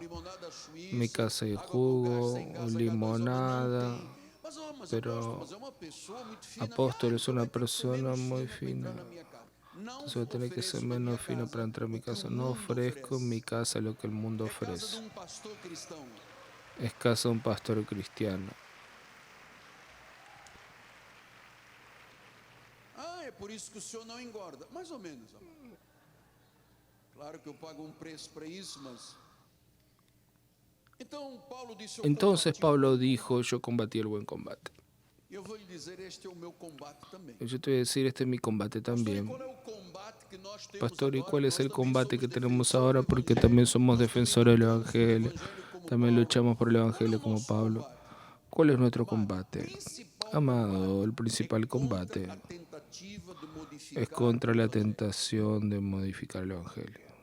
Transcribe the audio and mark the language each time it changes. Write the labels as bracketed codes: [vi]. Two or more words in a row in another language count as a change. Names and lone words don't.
[es] En mi casa hay jugo, limonada, pero Apóstol es una persona muy fina. Entonces voy a tener que ser menos fino para entrar a mi casa. No ofrezco en mi casa lo que el mundo ofrece. Es casa de un pastor cristiano. [pt] É por isso que o senhor não engorda. Mais ou menos. Claro que eu pago um preço para isso, mas... [es] Entonces Pablo dijo, yo combatí el buen combate. [pt] Eu vou lhe dizer, este é o meu combate também. [es] Yo te voy a decir, este es mi combate también. Pastor, ¿y cuál es el combate que tenemos ahora? Porque también somos defensores del Evangelio. También luchamos por el Evangelio como Pablo. ¿Cuál es nuestro combate? Amado, el principal combate es contra la tentación de modificar el Evangelio.